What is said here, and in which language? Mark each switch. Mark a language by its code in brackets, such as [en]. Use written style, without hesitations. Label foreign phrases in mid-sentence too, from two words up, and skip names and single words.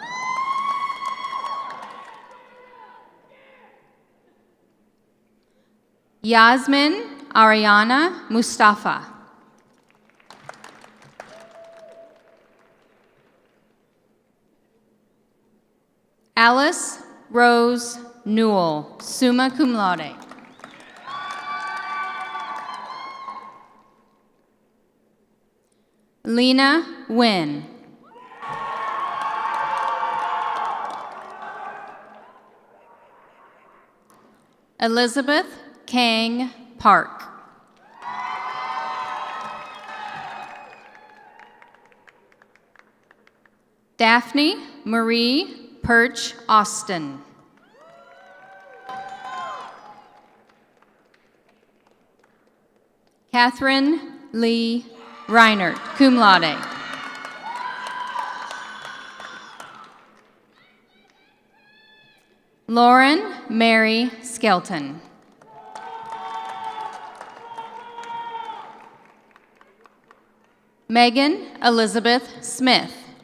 [en] Yasmin Ariana Mustafa. Alice Rose Newell, [la] summa cum laude. [en] Lena Nguyen. Elizabeth Kang Park. Daphne Marie Perch Austin. Catherine Lee Reinert, [la] cum laude. [en] Lauren Mary Skelton. Megan Elizabeth Smith.